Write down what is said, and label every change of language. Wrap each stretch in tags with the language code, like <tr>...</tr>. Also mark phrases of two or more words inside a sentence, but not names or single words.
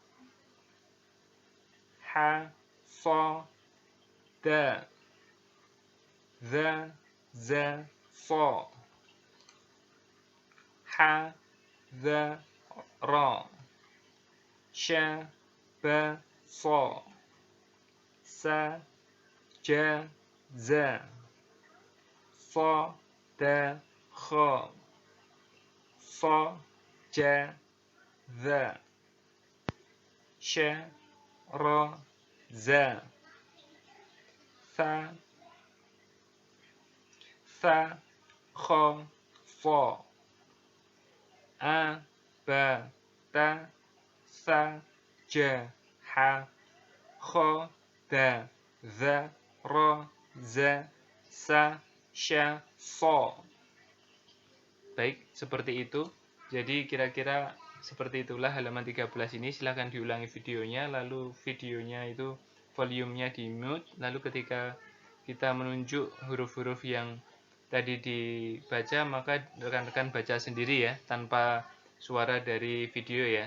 <id>Ha, so, da. The, za, so. Ha, the, ra. Sha, ba, so. Sa, ja, za. So, da, kho. So, ja, the. Sha, ra, za. Fa, kho, fo. A, ba, ta. Sa, ja, ha. Kho, da, the, ra, za. Sa, sha, so. Baik, seperti itu. Jadi kira-kira seperti itulah halaman 13 ini. Silahkan diulangi videonya, lalu videonya itu volumenya di mute, lalu ketika kita menunjuk huruf-huruf yang tadi dibaca, maka rekan-rekan baca sendiri ya, tanpa suara dari video ya.</id>